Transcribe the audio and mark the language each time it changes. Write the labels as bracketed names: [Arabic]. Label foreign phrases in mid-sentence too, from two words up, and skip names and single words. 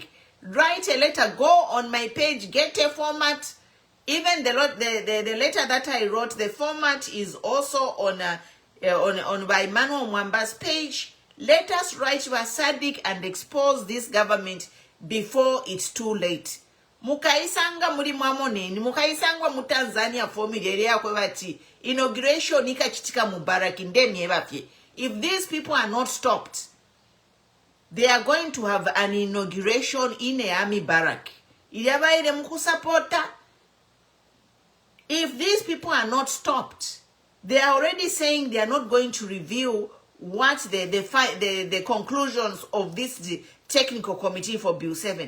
[English] Write a letter, go on my page, get a format. Even the letter that I wrote, the format is also on by Emmanuel Mwamba's page. Let us write to Sadc and expose this government before it's too late. [Bemba] Mukaisanga muri mwamoneni, mukaisanga mu Tanzania formula yako bati inauguration ikachitika Mubarak ndemi ebafye. [English] If these people are not stopped, they are going to have an inauguration in a army barrack. [Bemba] Iliabaire mkusapota. [English] If these people are not stopped, they are already saying they are not going to reveal what the conclusions of this technical committee for Bill 7.